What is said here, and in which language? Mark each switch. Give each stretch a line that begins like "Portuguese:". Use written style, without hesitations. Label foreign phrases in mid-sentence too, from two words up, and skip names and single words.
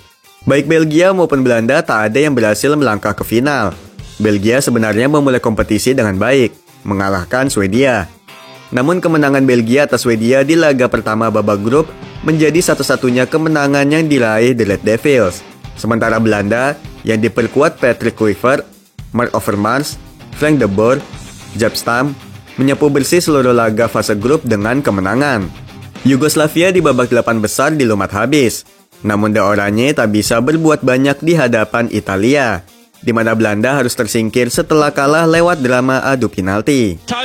Indonesian: Baik Belgia maupun Belanda tak ada yang berhasil melangkah ke final. Belgia sebenarnya memulai kompetisi dengan baik, mengalahkan Swedia. Namun kemenangan Belgia atas Swedia di laga pertama babak grup menjadi satu-satunya kemenangan yang diraih The Red Devils. Sementara Belanda yang diperkuat Patrick Kluivert, Mark Overmars, Frank de Boer, Jaap Stam menyapu bersih seluruh laga fase grup dengan kemenangan. Yugoslavia di babak 8 besar dilumat habis. Namun The Oranje tak bisa berbuat banyak di hadapan Italia, di mana Belanda harus tersingkir setelah kalah lewat drama adu penalti.